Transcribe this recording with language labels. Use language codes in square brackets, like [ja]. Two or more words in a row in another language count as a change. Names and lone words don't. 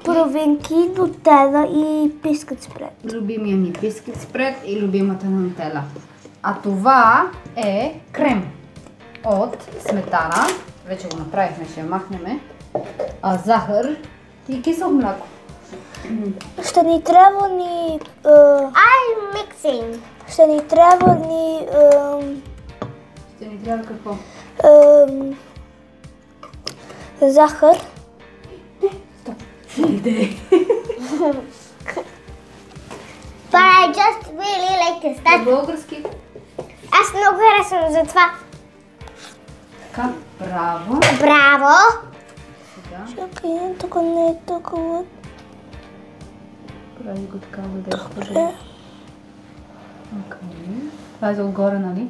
[bg] нутела и [en] biscuit spread. [bg] любимия ни [en] biscuit spread [bg] и любимата на нутела. А това е крем от сметана. Вече го направихме, ще я махнем. Захар и кисело мляко. Ще ни трябва ни... [en] I'm mixing. [bg] Ще ни трябва ни... Ще ни трябва какво? Захар. Стоп. Иде. [en] But I just really like this. [bg] На български. Аз много харесвам за това. Така, браво. Браво! Сега Чакай, тук не е толкова. прави го така, за да изхожда. Това е за отгоре, нали?